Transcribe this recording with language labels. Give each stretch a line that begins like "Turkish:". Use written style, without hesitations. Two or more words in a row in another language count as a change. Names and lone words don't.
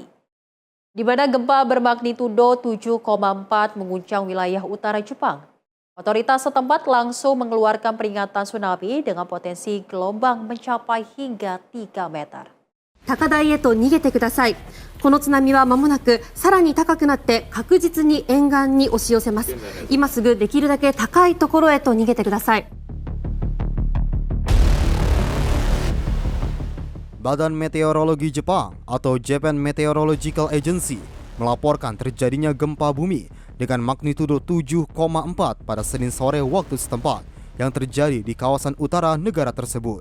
Indonesian: Di mana gempa bermagnitudo 7,4 mengguncang wilayah utara Jepang. Otoritas setempat langsung mengeluarkan peringatan tsunami dengan potensi gelombang mencapai hingga 3 meter.
Japanese: 高台へと逃げてください。この津波は間もなくさらに高くなって確実に沿岸に押し寄せます。今すぐできるだけ高いところへと逃げてください。
Indonesian: Badan Meteorologi Jepang atau
English: Japan Meteorological Agency
Indonesian: melaporkan terjadinya gempa bumi dengan magnitudo 7,4 pada Senin sore waktu setempat yang terjadi di kawasan utara negara tersebut.